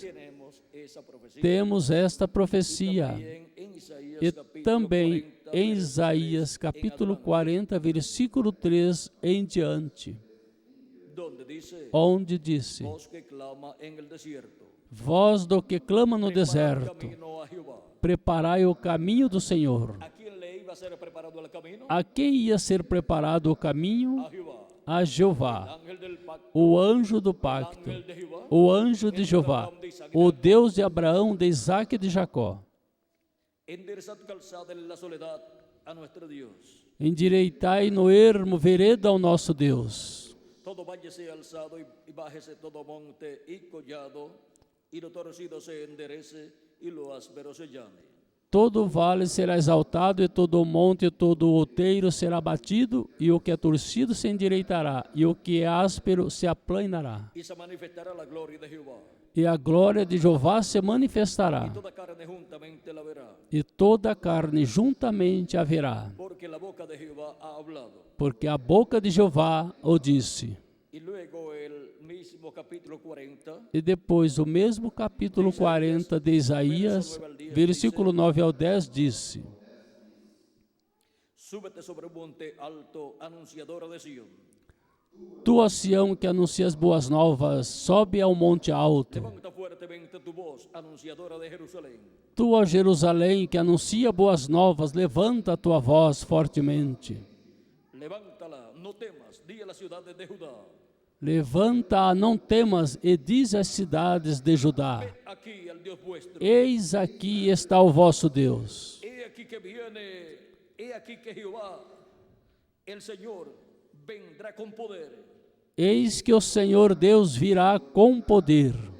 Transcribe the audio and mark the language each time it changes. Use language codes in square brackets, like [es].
[es] tenemos esa profecía. [pt] temos esta profecia [es] También en Isaías [pt] e [es] capítulo [pt] também [es] 40, [pt] em [es] verso [pt] Isaías [es] 3 en [pt] capítulo [es] adelante, [pt] 40, versículo 3 em diante, [es] donde dice: [pt] onde disse: [es] Voz que clama en el desierto, [pt] Voz do que clama no deserto, [es] camino a Jehová. [pt] preparai o caminho do Senhor. [es] ¿A quién le iba a ser preparado el camino? [pt] A quem ia ser preparado o caminho? [es] A Jehová. [pt] A Jeová, [es] Ángel del pacto, [pt] o anjo do pacto, [es] ángel de Jehová, [pt] o anjo de Jeová, o Deus de Abraão, de Isaac e de Jacó. [es] enderezad calzada en la soledad a nuestro Dios. [pt] Endireitai no ermo vereda ao nosso Deus. [es] Todo valle sea alzado y bájese todo monte y collado, y lo torcido se enderece y lo áspero se llane. [pt] Todo vale será exaltado, e todo monte e todo outeiro será batido, e o que é torcido se endireitará, e o que é áspero se aplanará. [es] Y se manifestará la gloria de Jehová, [pt] E a glória de Jeová se manifestará, [es] y toda carne juntamente la verá, [pt] e toda carne juntamente haverá, [es] porque la boca de Jehová ha hablado. [pt] porque a boca de Jeová o disse. [es] Y luego el mismo capítulo 40, [pt] E depois o mesmo capítulo 40 de Isaías, versículo 9 ao 10, disse: [es] súbete sobre un monte alto, anunciadora de Sión. [pt] Tu, ó Sião, que anuncias boas novas, sobe ao monte alto. [es] Levanta fuertemente tu voz, anunciadora de Jerusalén. [pt] Tu, ó Jerusalém, que anuncia boas novas, levanta a tua voz fortemente. [es] Levántala, no temas, di a las ciudades de Judá. [pt] Levanta, não temas, e diz às cidades de Judá: [es] Aquí al Dios vuestro. [pt] Eis aqui está o vosso Deus. [es] He aquí que viene he aquí que Jehová, el Señor, vendrá con poder. [pt] Eis que o Senhor Deus virá com poder,